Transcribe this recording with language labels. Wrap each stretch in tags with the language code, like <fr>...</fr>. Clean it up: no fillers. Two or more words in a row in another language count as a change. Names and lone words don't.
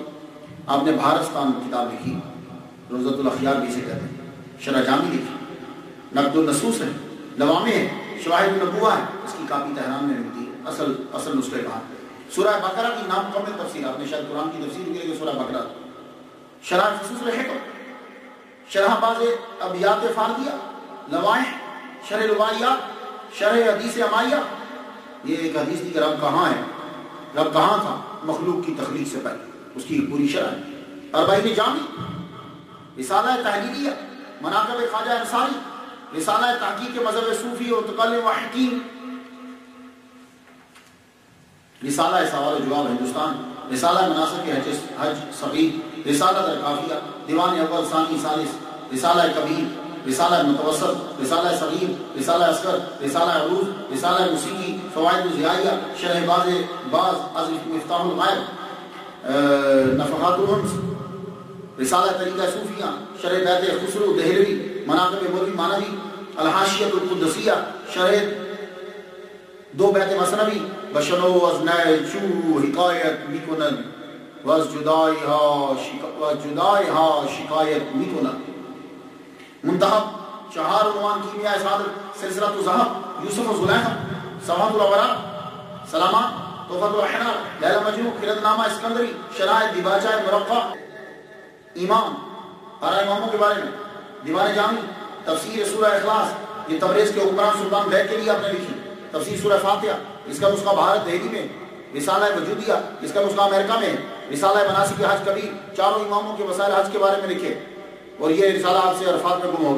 <ur>آپ نے بھارستان کتاب لکھی, روزۃ الاخیار بھی سے کہتے ہیں, شرح جامی لکھی, نقد النصوص ہے, لوامع ہے, شواہد النبوہ ہے, اس کی کاپی تہران میں ملتی ہے. اصل نسخے کہاں. سورہ بقرہ کی نام کمل تفسیر, آپ نے شاید قرآن کی تفسیر کی سورہ بقرہ. شرح فصوص الحکم, شرح باز ابیات فاردیہ, لوائح, شرح روایات, شرح حدیث امائیہ. یہ ایک حدیث کی کہ رب کہاں ہے, رب کہاں تھا مخلوق کی تخلیق سے پہلے, اس کی پوری شرح ہے. اربعین جامی, رسالہ تحلیلیہ, مناقب خواجہ انصاری, رسالہ تحقیق مذہب صوفی اور متکلم و حکیم, رسالہ سوال و جواب ہندوستان, رسالہ مناسب حج صغیر, رسالہ درکافیہ, دیوان اول ثانی ثالث, رسالہ کبیر, رسالہ متوسط, رسالہ صغیر, رسالہ اصغر, رسالہ عروض, رسالہ موسیقی, فوائد الزیائیہ, شرح باز از مفتاح الغائب, نفحات الرمز, رسالہ طریقہ صوفیہ, شرح بیت خسرو دہلوی, مناقب مولوی مانوی, الحاشیۃ القدسیہ, شرح دو بیت مثنوی,</ur> <fa>بشنو از نیچو حکایت میکنند و از جدائیها شکایت میکنند.</fa> <ur>منتخب, چہار عنوان کیمیاء صادق, سلسلۃ الذهب, یوسف و زلیخا, سماحت الابرار, سلامان, تحفۃ الاحرار, لیلا مجنون, خلد نامہ اسکندری, شرائط دیباچہ مرقع, ایمان, 12 اماموں کے بارے میں, دیوان جامی, تفسیر سورہ اخلاص, یہ تبریز کے حکمران سلطان بیگ کے لیے آپ نے لکھی, تفسیر سورہ فاتحہ, اس کا نسخہ بھارت دہلی میں, رسالہ وجودیہ, اس کا نسخہ امریکہ میں, رسالہ مناسک حج کبیر, چاروں اماموں کے وسائل حج کے بارے میں لکھے, اور یہ رسالہ آپ سے عرفات میں گم ہو گیا.</ur>